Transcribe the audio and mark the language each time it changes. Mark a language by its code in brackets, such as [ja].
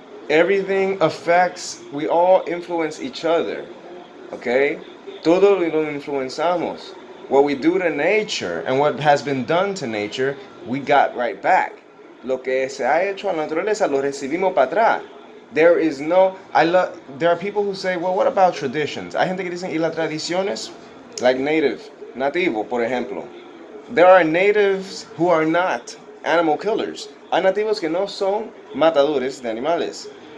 [en] Everything affects, we all influence each other. Okay? [es] Todo lo influenciamos. [en] What we do to nature and what has been done to nature, we got right back. [es] Lo que se ha hecho a la naturaleza lo recibimos para atrás. [en] There is no, there are people who say, well, what about traditions? [es] Hay gente que dicen, ¿y las tradiciones? Like nativo, por ejemplo. [en] There are natives who are not animal killers. [es] Hay nativos que no son matadores de animales.